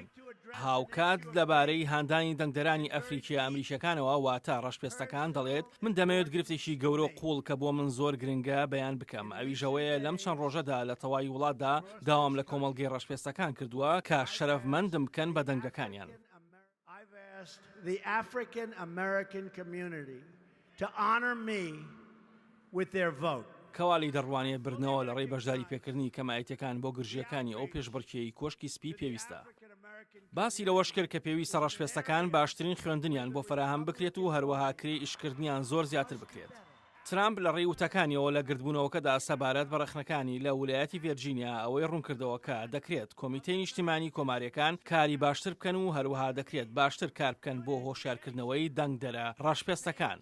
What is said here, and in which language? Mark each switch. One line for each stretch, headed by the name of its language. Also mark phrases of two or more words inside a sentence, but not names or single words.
Central Kurdish: هاوکات لەبارەی هاندانی دەنگدەرانی ئەفریقی ئەمریکیەکانەوە واتە ڕەشپێستەکان دەڵێت من دەمەوێت گرفتێکی گەورە و قوڵ کە بۆ من زۆر گرنگە بەیان بکەم. ئەویژەوەیە لەم چەند ڕۆژەدا لە تەواوی وڵاتدا داوام لە کۆمەڵگەی ڕەشپێستەکان کردووە کە شەرەفمەندم بکەن بە دەنگەکانیان.
English: The African American community to honor me with their vote.
Central Kurdish: کەوالی دەڕوانێت بردنەوە لە ڕێی بەشداری پێکردنی کەمایەتەکان بۆ گرژیەکانی ئەو پێشبڕکێی کۆشکی سپی پێویستە. باسی لەوەش کرد کە پێویستە ڕەشپێستەکان باشترین خوێندنیان بۆ فراهەم بکرێت و هەروەها کرێ ئیشکردنیان زۆر زیاتر بکرێت. ترامپ لە ڕێی وتەکانیەوە لە گردبوونەوەکەدا سەبارەت بە ڕەخنەکانی لە ویلایەتی ڤێرجینیا ئەوەی ڕوونکردەوەکە دەکرێت کۆمیتەی نیشتیمانی کۆماریەکان کاری باشتر بکەن و هەروەها دەکرێت باشتر کار بکەن بۆ هۆشیارکردنەوەی دەنگدەرە ڕەشپێستەکان.